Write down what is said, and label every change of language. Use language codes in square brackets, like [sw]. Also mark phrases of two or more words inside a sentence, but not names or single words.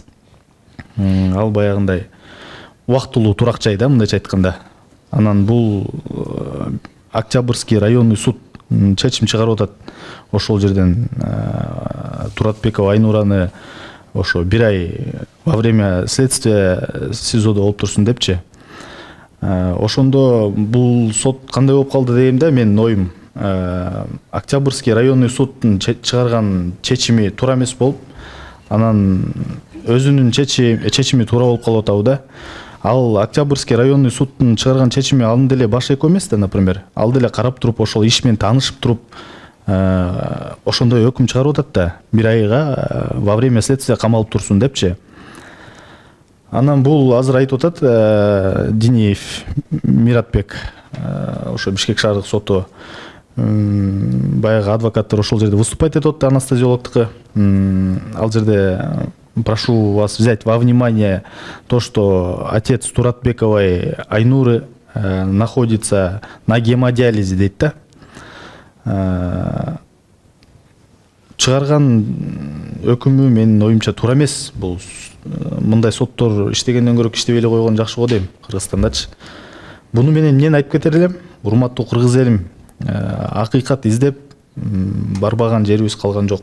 [ky] Ал баягындай убактылуу турак жай да, мындайча айтканда. Анан бул Октябрьский районный суд чечим чыгарып атат. Ошол жерден Туратбекова Айнураны ошо 1 ай [ru] во время следствия [ky] СИЗОдо болуп турсун депчи. Ошондо бул сот кандай болуп калды дейм да, менин оюм. Октябрьский районный судтун чыгарган чечими туура эмес болуп, анан өзүнүн чечими туура болуп калып атабы да. Ал Октябрьский районный судтун чыгарган чечими ал деле баш эко эмес да, например. Ал деле карап туруп, ошол иш менен таанышып туруп, ошондой өкүм чыгарып атат да. 1 айга [ru] во время следствия [ky] камалып турсун депчи. Анан бул азыр айтып атат Диниев Миратбек, ошо Бишкек шаардык соту баягы адвокаттар ошол жерде выступать этип атты, анестезиологтуку. Ал жерде [ru] прошу вас взять во внимание то, что отец Туратбековой Айнуры находится на гемодиализе [ky] дейт да. Чыгарган өкүмү менин оюмча туура эмес. Бул мындай соттор иштегенден көрө иштебей эле койгон жакшы го дейм Кыргызстандачы. Буну менен эмнени айтып кетер элем? Урматтуу кыргыз элим, акыйкат издеп барбаган жерибиз калган жок.